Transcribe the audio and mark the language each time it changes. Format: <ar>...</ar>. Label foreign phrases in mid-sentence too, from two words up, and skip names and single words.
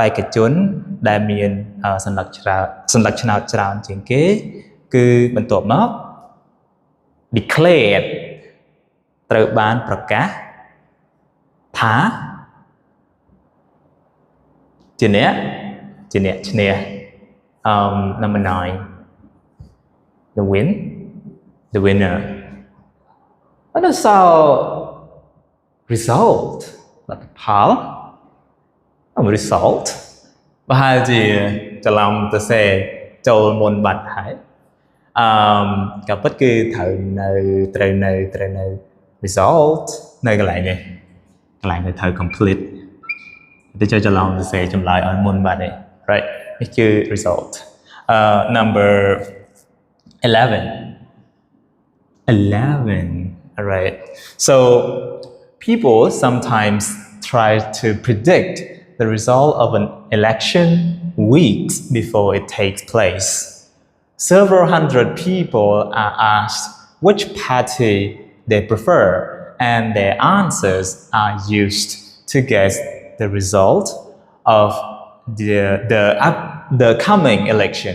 <km>ក្ខជនដែលមានសញ្ញាឆ្នោតច្រើនជាងគេគឺបន្ទាប់មក declared ត្រូវបានប្រកាសថាជាអ្នកឈ្នះ</km> <en>number 9 the winner what is our</en> <km>result លទ្ធផល result ប្រហែលជាច្រឡំទៅសេចូលមុនបាត់ហើយក៏ពិតគឺត្រូវនៅ result នៅកន្លែងនេះទៅត្រូវ complete ទៅចូលច្រឡំទៅសេចម្លើយឲ្យមុនបាត់នេះ right នេះគឺ</km> <en>result number 11 all right so people sometimes try to predict the result of an election weeks before it takes place several hundred people are asked which party they prefer and their answers are used to guess the result of the coming election.</en>